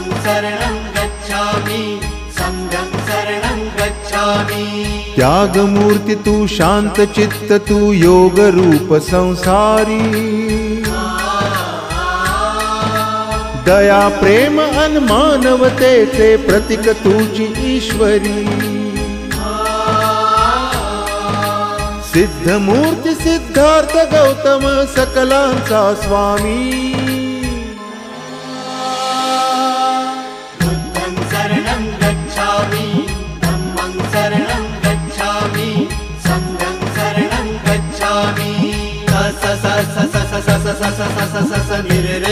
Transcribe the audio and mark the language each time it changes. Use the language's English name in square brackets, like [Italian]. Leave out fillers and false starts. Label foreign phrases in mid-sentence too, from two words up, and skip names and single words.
[Pali] शरणं गच्छामि संघं शरणं गच्छामि। [Marathi] त्यागमूर्ति तू शांत चित्त तू योग रूप संसारी, दया प्रेम अन मानवतेचे प्रतीक तुझी ईश्वरी। सिद्धमूर्ती सिद्धार्थ गौतम सकलांचा स्वामी, [Pali] बुद्धं शरणं गच्छामि धम्मं शरणं गच्छामि संघं शरणं गच्छामि। स स स स स स स स स स स स स